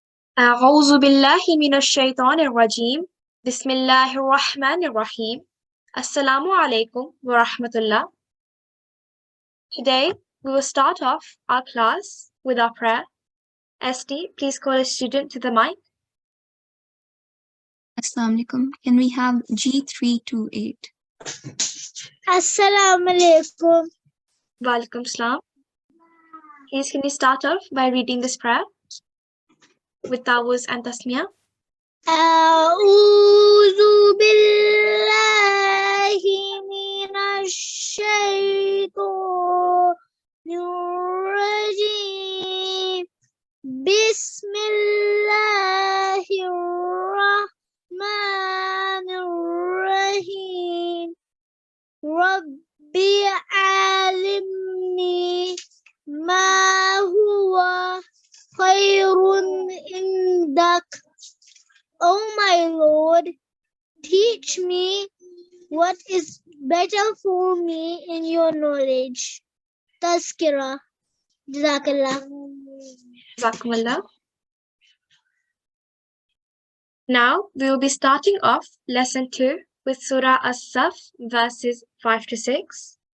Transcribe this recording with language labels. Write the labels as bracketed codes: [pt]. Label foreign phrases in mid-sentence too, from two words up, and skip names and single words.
[ar] أعوذ بالله من الشيطان الرجيم بسم الله الرحمن الرحيم السلام عليكم ورحمة الله. [en] Today we will start off our class with our prayer. SD, please call a student to the mic. [ar] السلام عليكم. [en] Can we have G328? [ar] السلام عليكم. وعليكم السلام. [en] Please can you start off by reading this prayer with Tawuz and Tasmiyah? [ar] أعوذ بالله من الشيطان الرجيم بسم الله الرحمن الرحيم ربي علمني ما هو خير عندك. [en] O my Lord, teach me what is better for me in your knowledge. [ar] Tazkira. Jazakallah. Jazakumullah. [en] Now we will be starting off lesson 2 with Surah As-Saff verses 5 to 6.